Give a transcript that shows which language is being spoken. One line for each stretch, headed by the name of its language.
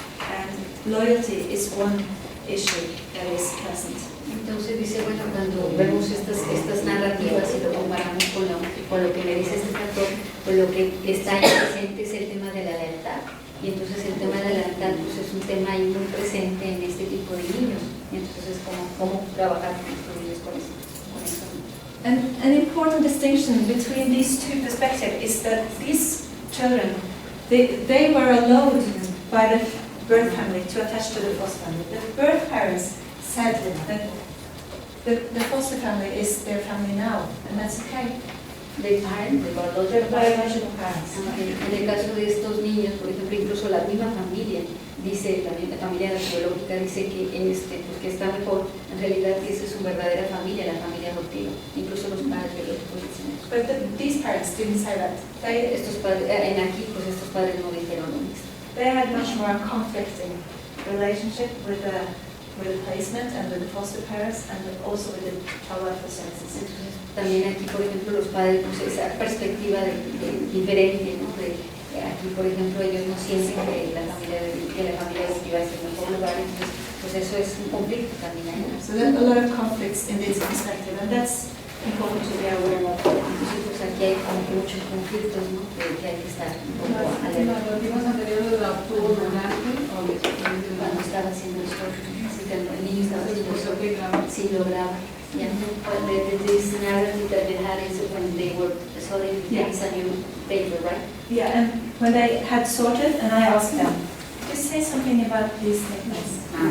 English: And loyalty is one issue that is present.
Spanish: Entonces dice, bueno, cuando vemos estas narrativas y lo comparamos con lo que me dice este autor, pues lo que está ahí presente es el tema de la lealtad. Y entonces el tema de la lealtad pues es un tema ahí muy presente en este tipo de niños. Y entonces cómo trabajar con estos niños con eso.
English: And an important distinction between these two perspectives is that these children, they were allowed by the birth family to attach to the foster family. The birth parents said that the foster family is their family now, and that's okay. The biological parents.
Spanish: En el caso de estos niños, por ejemplo, incluso la misma familia dice, también la familia biológica dice que pues que está mejor, en realidad que esa es su verdadera familia, la familia adoptiva, incluso los padres biológicos dicen eso.
English: But these parents didn't say that.
Spanish: Estos padres, aquí pues estos padres no dijeron lo mismo.
English: They had much more conflicting relationship with the placement and with the foster parents, and also with the child welfare services.
Spanish: También aquí, por ejemplo, los padres, pues esa perspectiva diferente, ¿no? Aquí, por ejemplo, ellos no sienten que la familia adoptiva es el mejor lugar, entonces, pues eso es un conflicto también ahí.
English: So there are a lot of conflicts in this perspective, and that's important to be aware of.
Spanish: Entonces, pues aquí hay como que muchos conflictos, ¿no? Que hay que estar un poco alerta. ¿Los narrativas anteriores la obtuvo durante o después de Cuando estaba haciendo esto, el niño estaba haciendo eso, sí lo graba.
English: Yeah, this narrative that they had is when they were sorting things on your paper, right? Yeah, and when they had sorted, and I asked them, just say something about these statements.